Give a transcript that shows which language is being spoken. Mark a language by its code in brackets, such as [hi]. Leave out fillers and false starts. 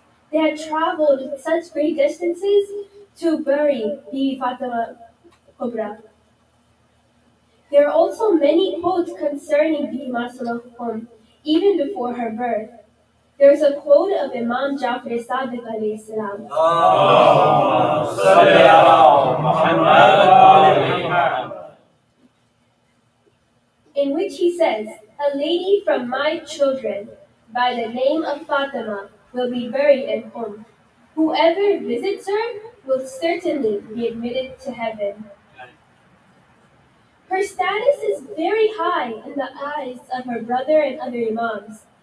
[en] They had traveled such great distances to bury Bibi Fatima Kubra. There are also many quotes concerning Bibi Masooma even before her birth. There is a quote of Imam Jafar Sadiq alayhi salam, [ar] اللهم صل على محمد وآل محمد. [en] in which he says, "A lady from my children, by the name of Fatima, will be buried in Qom. Whoever visits her will certainly be admitted to heaven." Her status is very high in the eyes of her brother and other Imams.